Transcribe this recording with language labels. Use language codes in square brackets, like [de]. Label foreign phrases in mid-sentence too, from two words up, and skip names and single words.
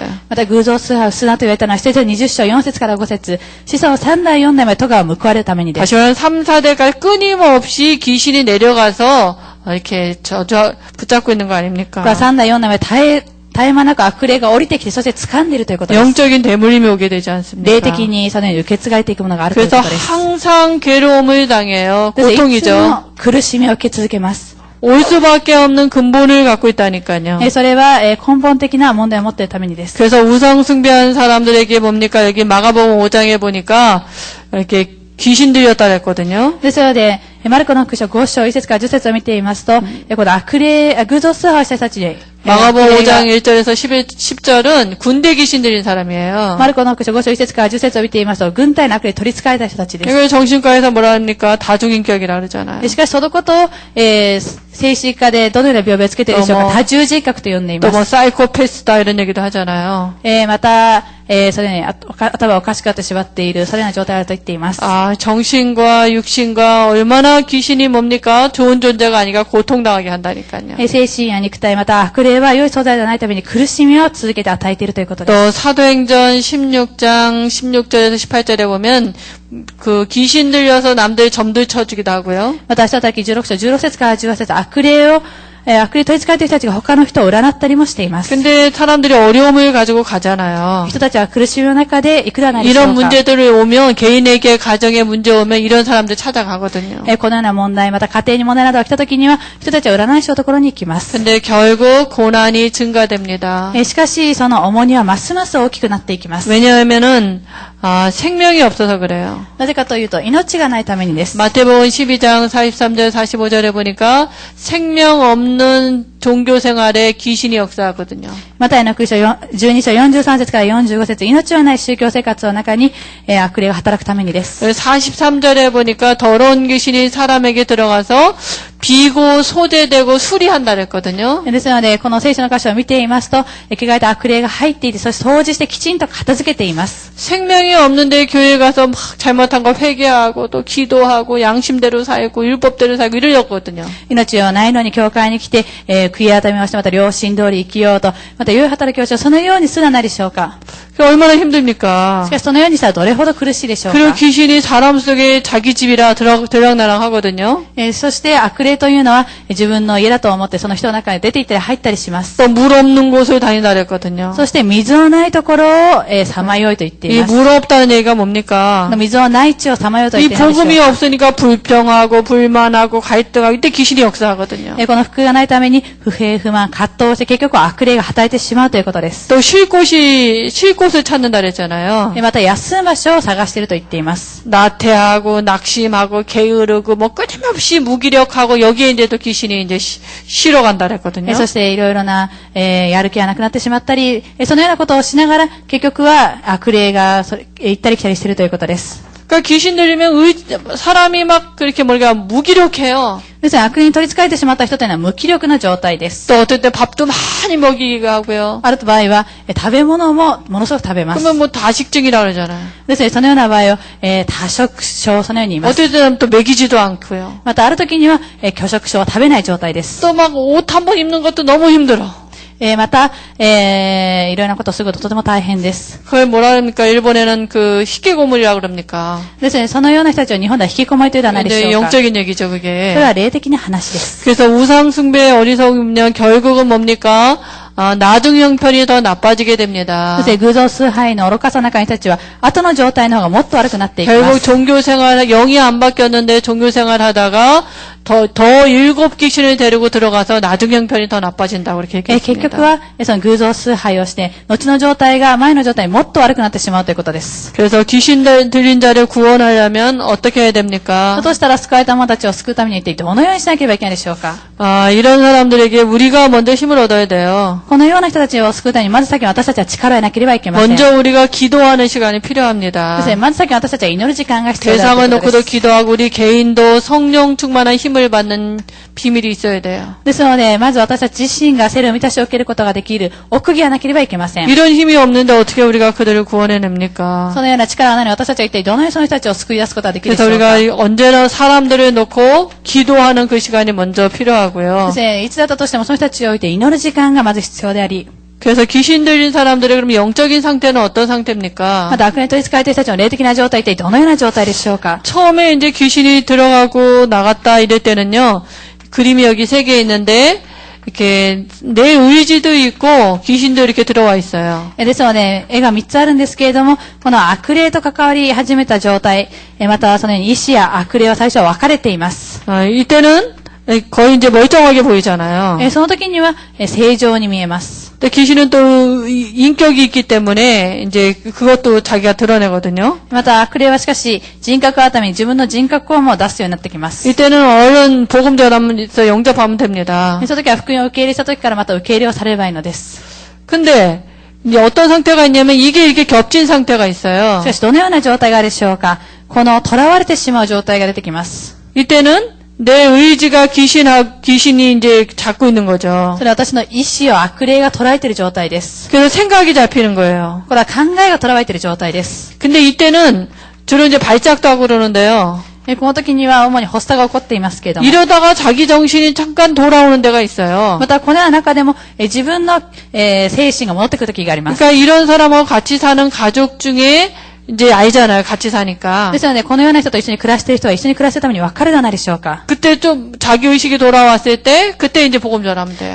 [ja] また偶像崇拝をするなと言われたのは、使徒20章4節から5節、子孫3代4代まで咎が報われるためにです。 [ko] 다시 말하면 3, 4대가 끊임없이 귀신이 내려가서 이렇게 붙잡고 있는 거 [ja] これ [ko] 아닙니까? [ja] は3代4代まで絶え間なく悪霊が降りてきて、そして掴んでいるということです。 [ko] 영적인 대물림이 오게 되지 [ja] 霊 [ko] 않습니까? [ja] 的にそのように受け継がれていくものがあるという [ko] 그래서 [ja] ことです。 [ko] 항상 괴로움을 당해요. [ja] そしていつ [ko] 고통이죠. [ja] も苦しみを受け続けます。 [ko] 올 수밖에 없는 근본을 갖고 있다니까요. [ja] それは根本的な問題を持っているためにです。 [ko] 그래서 우상 숭배한 사람들에게 뭡니까? 여기 마가복음 5장에 보니까 이렇게 귀신 들렸다 그랬거든요. [ja] ですので、マルコの福音書5章1節から10節を見ていますと、この偶像崇拝した人たちで、 [ko] 마가복음 5장 1절에서 10절은 군대 귀신 들린 사람이에요. [ja] マルコの福音書5章1節から10節を見ていますと、軍隊の悪霊に取り憑かれた人たちです。 [ko] 이걸 정신과에서 뭐라 합니까? 다중인격이라 그러잖아요. [ja] しかし、そのことを、精神科でどのような病名をつけているでしょうか。多重人格と呼んでい [ko] 또 [ja] ま [ko] 뭐 [ja] す。 [ko] 사이코패스다 이런 얘기도 하잖아요. [ja] また、それに頭をおかしくなってしまっている、それような状態だと言っています。 [ko] 아, 정신과 육신과 얼마나 귀신이 뭡니까? 좋은 존재가 아니라 고통당하게 한다니까요. [ja] 精神や肉体、また悪霊は良い存在ではないために苦しみを続けて与えているということです。 [ko] 또 사도행전 16장 16절에서 18절에 보면 그 귀신 들려서 남들 점들 쳐주기도 하고요. [ja] また、使徒働き16章16節から18節、悪霊取り憑かれている人たちが他の人を占ったりもしています。 [ko] 근데 사람들이 어려움을 가지고 가잖아요. [ja] 人たちは苦しみの中でいくらなりでしょう [ko] 이런 [ja] か。 [ko] 문제들이 오면 개인에게 가정에 문제 오면 이런 사람들 찾아가거든요. [ja] このような問題、また家庭に問題などが来たときには、人たちは占い師のところに行きます。 [ko] 근데 결국 고난이 증가됩니다. [ja] しかし、その重荷はますます大きくなっていきます。 [ko] 왜냐하면은 생명이 없어서 그래요. [ja] なぜかというと、命がないためにです。 [ko] 마태복음 12장 43절 45절에 보니까 생명 없는 종교 생활에 귀신이 역사하거든요. [ja] マタイの福音書12章43節から45節、命のない宗教生活の中に悪霊が働くためにです。 [ko] 43절에 보니까 더러운 귀신이 사람에게 들어가서 비고 소재되고 수리한다 그랬거든요. [ja] ですので、この聖書の箇所を見ていますと、汚れた悪霊が入っていて、そして掃除してきちんと片付けています。 [ko] 생명이 없는데 교회 가서 막 잘못한 거 회개하고 또 기도하고 양심대로 살고 율법대로 살고 이러려거든요. [ja] 命をないのに教会に来て、悔い改めをして、また良心通り生きようと、また良い働きをしよう、そのようにすらないでしょうか。 [ko] 얼마나 힘듭니까? [ja] しかしそのようにしたらどれほど苦しいでしょう [ko] 그리고 [ja] か。 [ko] 귀신이 사람 속에 자기 집이라 들락날락 하거든요. [ja] そして悪霊というのは自分の家だと思ってその人の中に出て行ったり入ったりします。 [ko] 또 물 없는 곳을 다닌다 그랬거든요. [ja] そして水のないところをさまよいと言ってい [ko] 이 [ja] ます。 [ko] 물 없다는 얘기가 뭡니까? [ja] 水のない地をさまようと言 [ko] 이 [ja] っているでしょう [ko] 복음이 [ja] か。 [ko] 없으니까 불평하고 불만하고 갈등하고 이때 귀신이 역사하거든요. [ja] この福がないために不平不満葛藤して結局は悪霊が働いてしまうということです。 [ko] 또 쉴 곳을 찾는다 그랬잖아요. [ja] また休む場所を探していると言っています。 [ko] 나태하고 낙심하고 게으르고 뭐 끊임없이 무기력하고 여기에 이제 또 귀신이 이제 쉬러 간다 그랬거든요. [ja] そしていろいろな、やる気がなくなってしまったり、そのようなことをしながら結局は悪霊が行ったり来たりしているということです。 [ko] 그러니까 귀신 들리면 사람이 막 그렇게 뭐가 무기력해요. [ja] ですから悪霊に取り憑かれてしまった人というのは無気力な状態です。 [ko] 또 어떨 때 밥도 많이 먹이기가 하고요. [ja] ある場合は、食べ物もものすごく食べます。 [ko] 그러면 뭐 다식증이라 그러잖아요. [ja] ですね、そのような場合を、多食症、そのように言います。 [ko] 어떨 때는 또 먹이지도 않고요. [ja] またある時には、拒食症を食べない状態です。 [ko] 또 막 옷 한 번 입는 것도 너무 힘들어. [ja] また、いろいろなことをすることとても大変です。 [ko] 그걸 뭐라 합니까? 일본에는 그 희귀고물이라고 그럽니까? [ja] ですので、そのような人たちを日本では引きこもりというのは何でし [ko] 이제 [ja] ょうか。 [ko] 영적인 얘기죠, [ja] それ [ko] 그게. [ja] は霊的な話です。 [ko] 그래서 우상숭배의 어리석으면 결국은 뭡니까? 나중 형편이 더 나빠지게 됩니다. [ja] そして偶像崇拝の愚かさの中の人たちは、後の状態の方がもっと悪くなっていきま [ko] 결국 [ja] す。 [ko] 종교생활, 영이 안 바뀌었는데 종교생활 하다가 더 7 귀신을 데리고 들어가서 나중 형편이 더 나빠진다고 그렇게 [ja] 結 [ko] 얘기했습니다. [ja] 局は、その偶像崇拝をして、後の状態が前の状態にもっと悪くなってしまうということです。 [ko] 그래서 귀신 들린 자를 구원하려면 어떻게 해야 됩니까? [ja] そうしたら救われた者たちを救うために一体どのようにしなければいけないでしょうか。 [ko] 이런 사람들에게 우리가 먼저 힘을 얻어야 돼요. [ja] このような人たちを救うために、まず先に私たちは力を得なければいけません。 [ko] 먼저 우리가 기도하는 시간이 [ja] そ [ko] 필요합니다. [ja] してまず先に私たちは祈る時間が必要だと [ko] 대상을 [ja] いうこと [ko] 놓고도 [ja] です。 [ko] 기도하고 우리 개인도 성령 충만한 힘을 받는 비밀이 있어야 돼요. [ja] ですので、まず私たち自身が聖霊の満たしを受けることができる奥義がなければいけません。 [ko] 이런 힘이 없는데 어떻게 우리가 그들을 구원해냅니까? [ja] そのような力がないのに私たちは一体どのようにその人たちを救い出すことができるでし [ko] 그래서 [ja] ょうか。 [ko] 우리가 언제나 사람들을 놓고 기도하는 그 시간이 먼저 [ja] そ [ko] 필요하고요. [ja] していつだったとしてもその人たちを置いて祈る時間がまず必要であり、 [ko] 그래서 귀신 들린 사람들의 그럼 영적인 상태는 어떤 [ja] ま [ko] 상태입니까? [ja] た悪霊に取り憑かれている人たちの霊的な状態ってどのような状態でしょうか。 [ko] 처음에 이제 귀신이 들어가고 나갔다 이럴 때는요. 그림이 여기 3개 있는데 이렇게 내 의지도 있고 귀신도 이렇게 들어와 있어요. [ja] ですので、絵が3つあるんですけれども、この悪霊と関わり始めた状態、またそのように意志や悪霊は最初は分かれています。 [ko] 이때는 거의 이제 멀쩡하게 보이잖아요. [ja] その時には正常に見えます。 [ko] 근데 귀신은 또 인격이 있기 때문에 이제 그것도 자기가 드러내거든요. [ja] また悪霊はしかし人格改めに自分の人格をもう出すようになってきます。 [ko] 이때는 얼른 복음 전하면서 영접하면 됩니다. [ja] その時は福音を受け入れした時からまた受け入れをされればいいのです。 [ko] 근데 이제 어떤 상태가 있냐면 이게 겹친 상태가 [ja] し [ko] 있어요. [ja] かしどのような状態があるでしょうか。この囚われてしまう状態が出てきます。 [ko] 이때는 내 의지가 귀신이 이제 잡고 있는 거죠. [ja] それは私の意志を悪霊が捉えている状態です。 [ko] 그래서 생각이 잡히는 거예요. [ja] これは考えが捉えている状態です。 [ko] 근데 이때는 주로 이제 발작도 하고 그러는데요. [ja] この時には主に発作が起こっていますけれども。 [ko] 이러다가 자기 정신이 잠깐 돌아오는 데가 있어요. [ja] またこのような中でも自分の精神が戻ってくる時があります。 [ko] 그러니까 이런 사람하고 같이 사는 가족 중에 이제 알잖아요. 같이 사니까. [ja] ですので、このような人と一緒に暮らしている人は一緒に暮らすために分かるではないでしょうか。 [ko] 그때 좀 자기 의식이 돌아왔을 때 그때 이제 복음 전하면 돼요.